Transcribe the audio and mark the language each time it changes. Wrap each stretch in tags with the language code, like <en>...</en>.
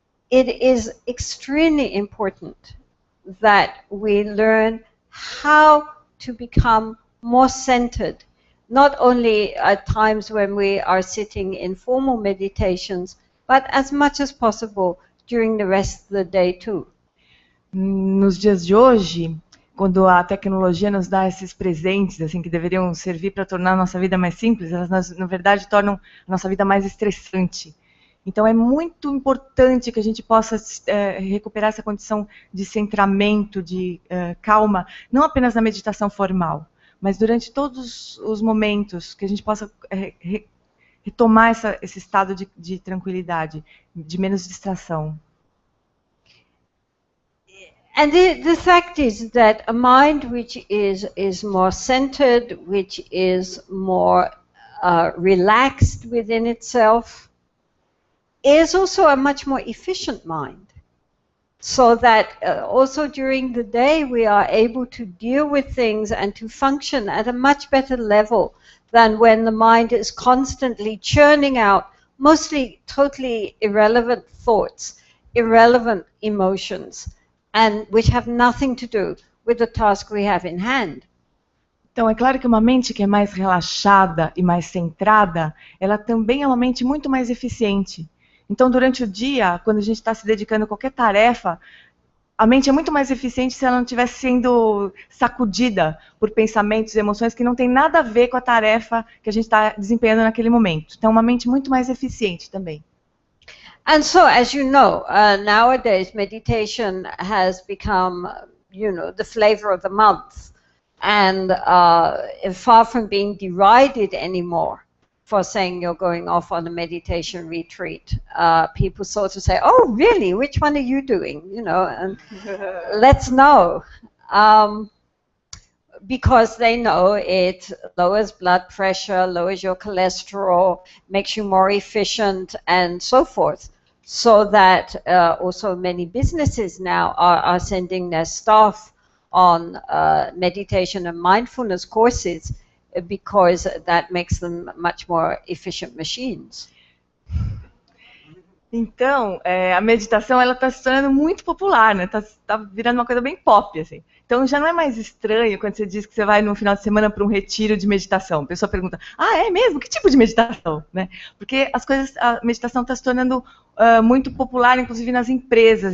<en>it is extremely important that we learn how to become more centered, not only at times when we are sitting in formal meditations, but as much as possible during the rest of the day too.</en> <pt>Nos dias de hoje, quando a tecnologia nos dá esses presentes, assim, que deveriam servir para tornar a nossa vida mais simples, elas na verdade tornam a nossa vida mais estressante. Então é muito importante que a gente possa recuperar essa condição de centramento, de calma, não apenas na meditação formal, mas durante todos os momentos que a gente possa retomar esse estado de tranquilidade, de menos distração.</pt> <en>And the fact is that a mind which is more centered, which is more relaxed within itself, is also a much more efficient mind. So that also during the day we are able to deal with things and to function at a much better level than when the mind is constantly churning out mostly totally irrelevant thoughts, irrelevant emotions, and which have nothing to do with the task we have in hand.</en> <pt>Então, é claro que uma mente que é mais relaxada e mais centrada, ela também é uma mente muito mais eficiente. Então, durante o dia, quando a gente está se dedicando a qualquer tarefa, a mente é muito mais eficiente se ela não estiver sendo sacudida por pensamentos e emoções que não tem nada a ver com a tarefa que a gente está desempenhando naquele momento. Então, uma mente muito mais eficiente também.</pt> <en>And so, as you know, nowadays meditation has become, the flavor of the month, and far from being derided anymore for saying you're going off on a meditation retreat. People sort of say, oh, really? Which one are you doing? And let's know. Because they know it lowers blood pressure, lowers your cholesterol, makes you more efficient, and so forth. So that also many businesses now are sending their staff on meditation and mindfulness courses, because that makes them much more efficient machines.</en> <pt>Então, a meditação ela está se tornando muito popular, né? Tá virando uma coisa bem pop, assim. Então, já não é mais estranho quando você diz que você vai no final de semana para um retiro de meditação. A pessoa pergunta, é mesmo? Que tipo de meditação? Né? Porque a meditação está se tornando muito popular, inclusive nas empresas.</pt>